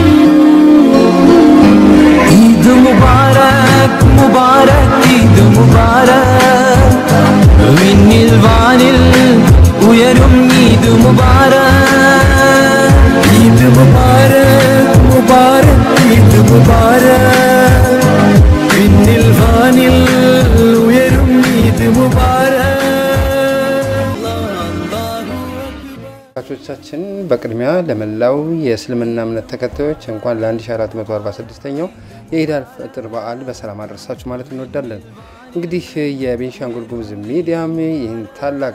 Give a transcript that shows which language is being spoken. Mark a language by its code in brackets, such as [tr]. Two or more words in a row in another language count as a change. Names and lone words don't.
[ml] ഈദ് മുബാരക് മുബാരക് ഈദ് മുബാരക് വിണ്ണിൽ വാനിൽ ഉയരും ഈദ് മുബാരക് ഈദ് മുബാരക് മുബാരക് ഈദ് മുബാരക് വിണ്ണിൽ വാനിൽ ഉയരും ഈദ് മുബാരക് [am] አባቶቻችን በቅድሚያ ለመላው የእስልምና እምነት ተከታዮች እንኳን ለ1446ኛው የኢድ አል-ፈጥር በዓል በሰላም አደረሳችሁ ማለት እንወዳለን። እንግዲህ የቤንሻንጉል ጉሙዝ ሚዲያም ይህን ታላቅ